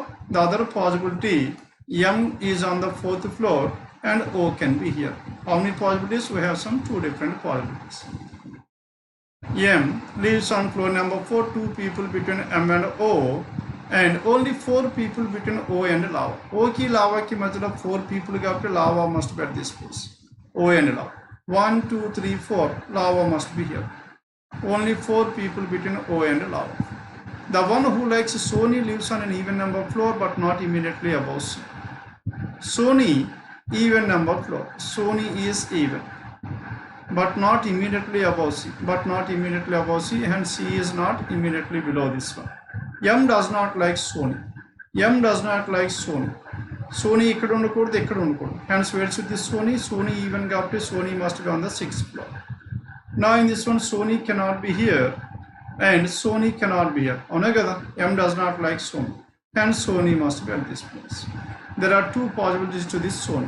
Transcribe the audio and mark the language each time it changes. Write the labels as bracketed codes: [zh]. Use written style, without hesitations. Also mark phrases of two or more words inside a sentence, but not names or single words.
[en] The other possibility, M is on the 4th floor and O can be here. How many possibilities? We have some 2 different possibilities. M lives on floor number 4, 2 people between M and O, and only 4 people between O and lava. [te] ఓ కి లావా కి మజ్లా [en] 4 people kabatti lava must be at this place. O and lava. 1, 2, 3, 4, lava must be here. Only 4 people between O and lava. The one who likes Sony lives on an even number floor but not immediately above C. Sony, even number floor. Sony is even, but not immediately above C. And C is not immediately below this one. M does not like Sony. [te] Sony ఇక్కడ ఉండకూడదు, ఇక్కడ ఉండకూడదు. [en] Hence where should this Sony? Sony even kabatti Sony must be on the 6th floor. Now in this one, Sony cannot be here and Sony cannot be here. [te] అవును కదా? [en] M does not like Sony. Hence Sony must be at this place. There are 2 possibilities to this Sony.